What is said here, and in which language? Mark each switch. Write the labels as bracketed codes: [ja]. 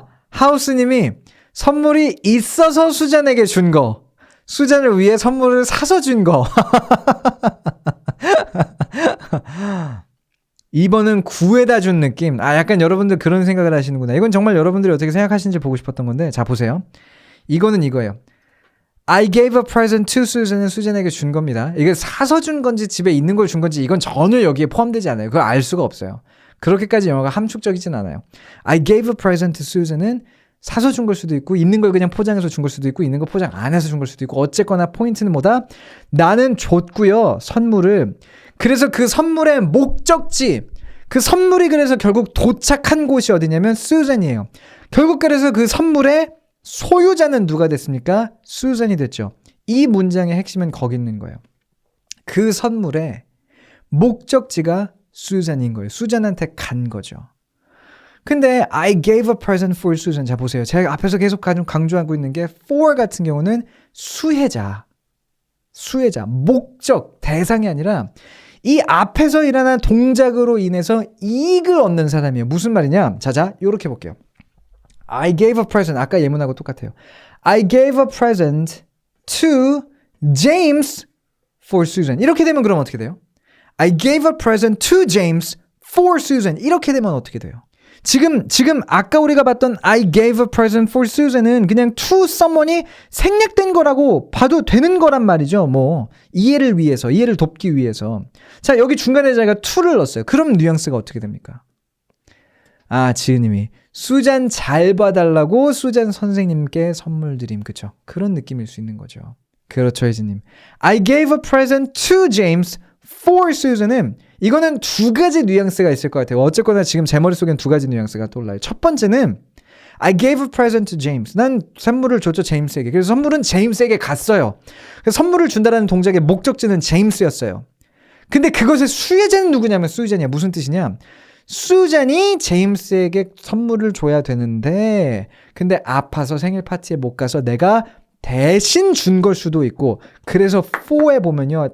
[ko] 하우스님이 선물이 있어서 수잔에게 준 거. 수잔을 위해 선물을 사서 준 거. 2번은 구해다 준 느낌. 약간 여러분들 그런 생각을 하시는구나. 이건 정말 여러분들이 어떻게 생각하시는지 보고 싶었던 건데, 자, 보세요. 이거는 이거예요. [en] I gave a present to Susan은 [ko] 수잔에게 준 겁니다. 이게 사서 준 건지 집에 있는 걸 준 건지 이건 전혀 여기에 포함되지 않아요. 그걸 알 수가 없어요. 그렇게까지 영어가 함축적이진 않아요. [en] I gave a present to Susan [ko] 은 사서 준 걸 수도 있고 있는 걸 그냥 포장해서 준 걸 수도 있고 있는 거 포장 안 해서 준 걸 수도 있고 어쨌거나 포인트는 뭐다? 나는 줬고요. 선물을. 그래서 그 선물의 목적지, 그 선물이 그래서 결국 도착한 곳이 어디냐면 수잔이에요. 결국 그래서 그 선물의 소유자는 누가 됐습니까? 수잔이 됐죠. 이 문장의 핵심은 거기 있는 거예요. 그 선물의 목적지가 수잔인 거예요. 수잔한테 간 거죠. 근데 [en] I gave a present for Susan. [ko] 자, 보세요. 제가 앞에서 계속 강조하고 있는 게 for 같은 경우는 수혜자, 목적, 대상이 아니라 이 앞에서 일어난 동작으로 인해서 이익을 얻는 사람이에요. 무슨 말이냐? 자자, 요렇게 볼게요. [en] I gave a present. [ko] 아까 예문하고 똑같아요. [en] I gave a present to James for Susan. [ko] 이렇게 되면 그럼 어떻게 돼요? [en] I gave a present to James for Susan. [ko] 이렇게 되면 어떻게 돼요? 지금 아까 우리가 봤던 [en] I gave a present for Susan [ko] 은 그냥 [en] to someone [ko] 이 생략된 거라고 봐도 되는 거란 말이죠. 뭐 이해를 돕기 위해서. 자, 여기 중간에 제가 to를 넣었어요. 그럼 뉘앙스가 어떻게 됩니까? 지은님이 수잔 잘 봐달라고 수잔 선생님께 선물 드림. 그쵸? 그런 느낌일 수 있는 거죠. 그렇죠, 혜진님. [en] I gave a present to James for Susan은 [ko] 이거는 두 가지 뉘앙스가 있을 것 같아요. 어쨌거나 지금 제 머릿속엔 두 가지 뉘앙스가 떠올라요. [en] 첫 번째는 I gave a present to James. [ko] 난 선물을 줬죠, 제임스에게. 그래서 선물은 제임스에게 갔어요. 그래서 선물을 준다라는 동작의 목적지는 제임스였어요. 근데 그것의 수혜자는 누구냐면 수잔이야. 무슨 뜻이냐? 수잔이 제임스에게 선물을 줘야 되는데 근데 아파서 생일 파티에 못 가서 내가 대신 준 걸 수도 있고 그래서 for에 보면요.